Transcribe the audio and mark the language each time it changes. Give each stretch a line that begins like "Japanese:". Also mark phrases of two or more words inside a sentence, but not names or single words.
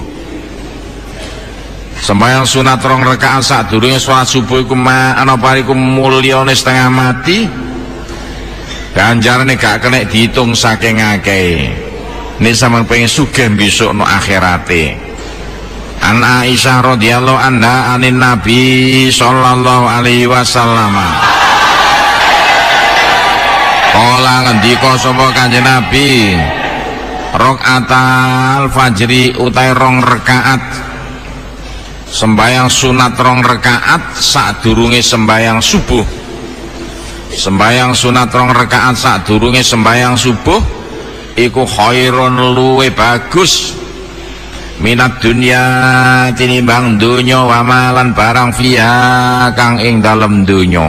Javanese: Sembayang sunat rong rakaat sadurunge salat subuh iku ana pariku mulyane setengah mati, ganjarane gak kena dihitung saking akeh. Nek sampeyan pengen sugih besok no akhirate.
Arabic: عن عائشة رضي الله عنها عن النبي صلى الله عليه وسلم.
Javanese: Kala ngendika sapa Kanjeng Nabi,
Arabic: ركعتا الفجر
Javanese: utai rong rakaat sembayang sunat rong rakaat sadurunge sembayang subuh. Sembayang sunat rong rakaat sadurunge sembayang subuh iku khairun luwe bagus
Arabic: من الدنيا
Javanese: tinimbang dunya wa malan barang fiha kang ing dalem dunya.